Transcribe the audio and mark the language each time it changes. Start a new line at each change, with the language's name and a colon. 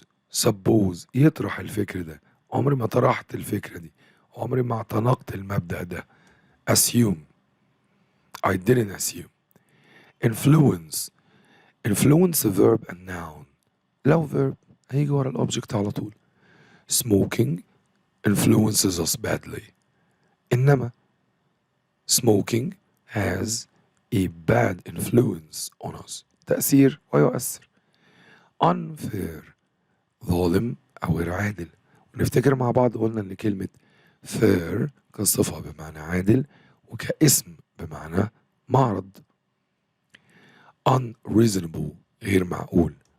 Arabic: suppose يطرح الفكر ده. عمري ما طرحت الفكرة دي عمري ما اعتنقت المبدأ ده.
English: assume I didn't assume. influence verb and noun.
Arabic: لو verb هيجي ورا الأوبجكت على طول.
English: smoking influences us badly.
Arabic: إنما
English: smoking has a bad influence on us
Arabic: تأثير ويؤثر. unfair ظالم أو غير عادل. ونفتكر مع بعض قلنا إن كلمة fair كصفة بمعنى عادل وكاسم بمعنى معرض. unreasonable غير معقول.